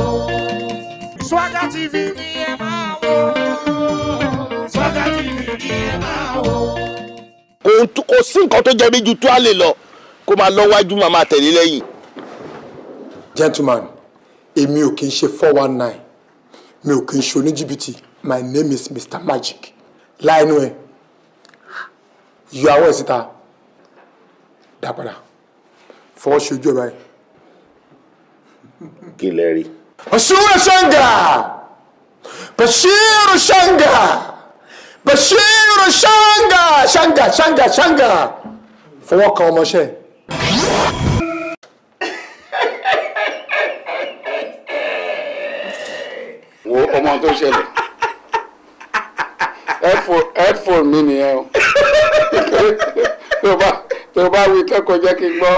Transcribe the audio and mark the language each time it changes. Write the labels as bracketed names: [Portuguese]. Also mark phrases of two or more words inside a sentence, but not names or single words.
[Yoruba] Swagger TV ni ẹ máa wò. Swagger TV ni ẹ máa wò. Kò sí nǹkan tó jẹ́ bí ju tó a lè lọ kó máa lọ wájú máa máa tẹ̀lé lẹ́yìn. Gentleman, èmi ò kì í ṣe 419, mi ò kì í ṣe oníjìbìtì. [English] My name is Mr. Magic. [Yoruba] Láìnú ẹ̀, yọ àwọ̀ ẹ̀ síta, dá padà, fọwọ́ ṣojú ẹ̀ báyìí. Kí lẹ rí? Bashiru Shanga! Bashiru Shanga! Bashiru Shanga! Shanga, Shanga, Shanga! Fọwọ́ kan ọmọṣẹ́. Wo ọmọ tó ṣẹlẹ̀. Headphone mi nìyẹn o. Tó bá wí kẹ́kọ̀ọ́ jẹ́ kí n gbọ́.